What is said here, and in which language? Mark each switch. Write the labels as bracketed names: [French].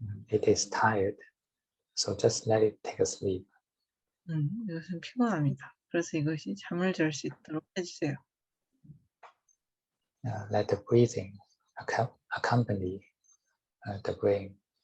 [English] it is tired, so just let it take a sleep. [Korean] 이것은 피곤합니다. 그래서 이것이 잠을 잘 수 있도록 해주세요. [English] Let the breathing accompany the brain.